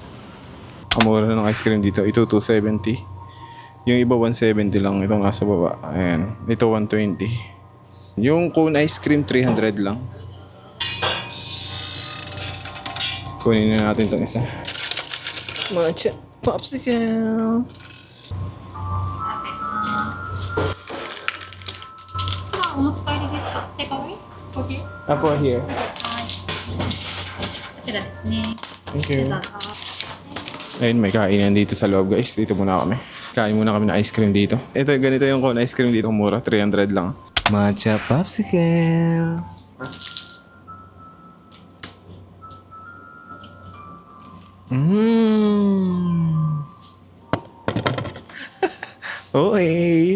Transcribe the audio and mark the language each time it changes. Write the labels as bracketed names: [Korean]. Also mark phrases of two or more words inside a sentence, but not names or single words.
[Filipino] Ang mura ng [English] ice cream [Filipino] dito. Ito 270. Yung iba 170 lang. Itong nasa baba. Ayan. Ito 120. Yung [English] cone ice cream [Filipino] 300 lang. Kunin na natin itong isa. [English] Matcha popsicle. Take away? Okay. Apo here. [Japanese] こちらですね。 [English] Thank you. [Filipino] Ayun, may kainan dito sa loob guys. Dito muna kami. Kain muna kami ng [English] ice cream [Filipino] dito. Ito, ganito yung [English] cone ice cream [Filipino] dito. [English] Mura, 300 lang. Matcha popsicle. Okay.